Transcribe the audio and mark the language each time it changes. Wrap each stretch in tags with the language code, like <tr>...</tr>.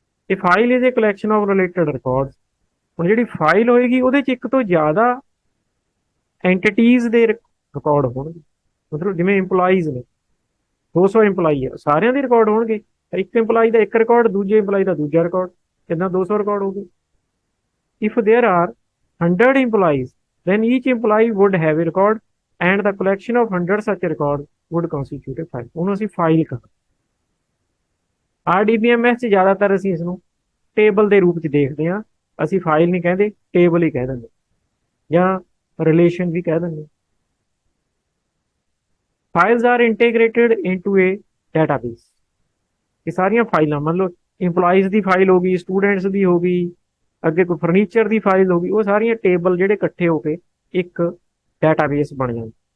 <pa>ਇਹ</pa> <en>File is a collection of related record.</en> <pa>ਹੁਣ ਜਿਹੜੀ ਫਾਈਲ ਹੋਏਗੀ ਉਹਦੇ ਚ ਇੱਕ ਤੋਂ ਜ਼ਿਆਦਾ ਐਂਟੀਟੀਜ਼ ਦੇ ਰਿਕਾਰਡ ਹੋਣਗੇ। ਮਤਲਬ ਜਿਵੇਂ ਇੰਪਲਾਈਜ਼ ਨੇ, 200 ਇੰਪਲਾਈ ਹੈ, ਸਾਰਿਆਂ ਦੇ ਰਿਕਾਰਡ ਹੋਣਗੇ। ਇੱਕ ਇੰਪਲਾਈ ਦਾ ਇੱਕ ਰਿਕਾਰਡ, ਦੂਜੇ ਇੰਪਲਾਈ ਦਾ ਦੂਜਾ ਰਿਕਾਰਡ, ਕਿੰਨਾ 200 ਰਿਕਾਰਡ ਹੋ ਗਏ।</pa> <en>If there are 100 employees, then each employee would have a record and the collection of 100 such records would constitute a file।</en> <pa>ਉਹਨੂੰ ਅਸੀਂ ਫਾਈਲ ਕਹਾਂਗੇ। RDBMS 'ਚ ਜ਼ਿਆਦਾਤਰ ਅਸੀਂ ਇਸ ਨੂੰ ਟੇਬਲ ਦੇ ਰੂਪ 'ਚ ਦੇਖਦੇ ਹਾਂ। ਅਸੀਂ ਫਾਈਲ ਨਹੀਂ ਕਹਿੰਦੇ, ਟੇਬਲ ਹੀ ਕਹਿ ਦਿੰਦੇ ਜਾਂ ਰਿਲੇਸ਼ਨ ਵੀ ਕਹਿ ਦਿੰਦੇ।</pa> <en>Files are integrated into a database.</en> <pa>ਇਹ ਸਾਰੀਆਂ ਫਾਈਲਾਂ, ਮੰਨ ਲਓ ਇੰਪਲਾਈਜ਼ ਦੀ ਫਾਈਲ ਹੋ ਗਈ, ਸਟੂਡੈਂਟਸ ਦੀ ਹੋ ਗਈ, ਅੱਗੇ ਕੋਈ ਫਰਨੀਚਰ ਦੀ ਫਾਈਲ ਹੋ ਗਈ, ਉਹ ਸਾਰੀਆਂ ਟੇਬਲ ਜਿਹੜੇ ਇਕੱਠੇ ਹੋ ਕੇ ਇੱਕ ਡਾਟਾਬੇਸ ਬਣ ਜਾਂਦੇ।</pa>